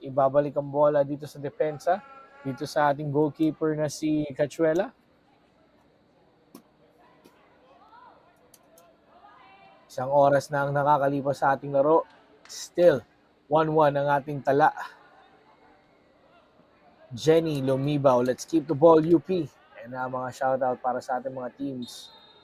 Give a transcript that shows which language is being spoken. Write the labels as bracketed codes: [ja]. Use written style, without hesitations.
[tl] Ibabalik ang bola dito sa depensa. Dito sa ating goalkeeper na si Cachuela. Isang oras na ang nakakalipas sa ating laro. Still, 1-1 ang ating tala. [en] Jenny Lumibaw, let's keep the ball UP. [tl] And mga shoutout para sa ating mga teams.